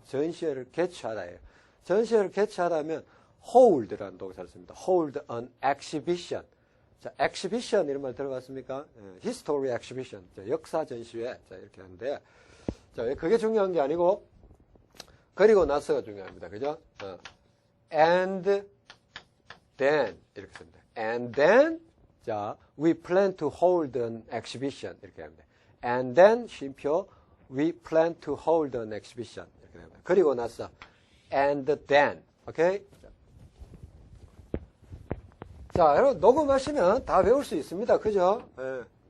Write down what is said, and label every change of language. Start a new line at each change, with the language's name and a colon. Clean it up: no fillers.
Korean: 전시회를 개최하다예요. 전시회를 개최하다면 hold라는 동사를 씁니다.
English: hold an exhibition.
Korean: 자, exhibition 이런 말 들어봤습니까? history exhibition. 자, 역사 전시회. 자, 이렇게 하는데. 자, 그게 중요한 게 아니고, 그리고 나서가 중요합니다. 그죠? And then. 이렇게 씁니다.
English: And then, 자, we plan to hold an exhibition.
Korean: 이렇게 합니다.
English: And then, 쉼표, we plan to hold an exhibition.
Korean: 이렇게 됩니다. 그리고 나서, and then. 오케이? 자, 여러분, 녹음하시면 다 외울 수 있습니다. 그죠? 네.